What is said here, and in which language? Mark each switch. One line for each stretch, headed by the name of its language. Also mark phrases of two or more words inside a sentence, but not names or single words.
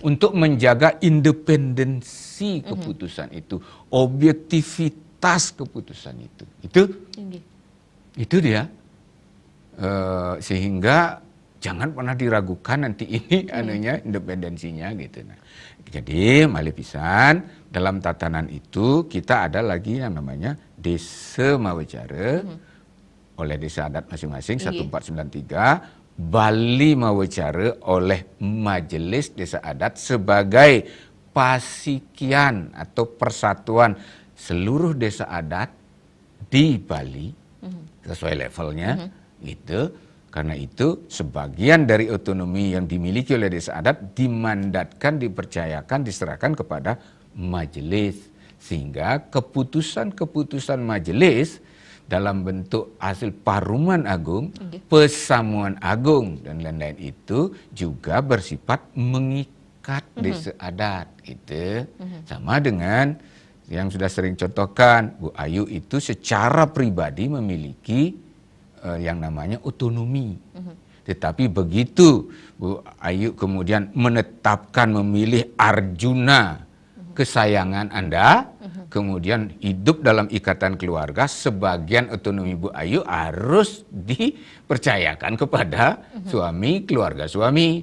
Indonesian: Untuk menjaga independensi keputusan itu, objektivitas keputusan itu. Itu dia. Sehingga jangan pernah diragukan nanti ini independensinya gitu. Nah, jadi
Balinese: malih pisan
Indonesian: dalam tatanan itu kita ada lagi yang namanya desa mawacara oleh desa adat masing-masing 1493. Bali mawacara oleh Majelis Desa Adat sebagai pasikian atau persatuan seluruh desa adat di Bali sesuai levelnya gitu. Karena itu sebagian dari otonomi yang dimiliki oleh desa adat dimandatkan, dipercayakan, diserahkan kepada majelis, sehingga keputusan-keputusan majelis dalam bentuk hasil paruman agung, pesamuan agung dan lain-lain itu juga bersifat mengikat desa adat gitu. Sama dengan yang sudah sering contohkan, Bu Ayu itu secara pribadi memiliki yang namanya otonomi. Tetapi begitu Bu Ayu kemudian menetapkan memilih Arjuna kesayangan Anda, kemudian hidup dalam ikatan keluarga, sebagian otonomi Bu Ayu harus dipercayakan kepada suami, keluarga suami.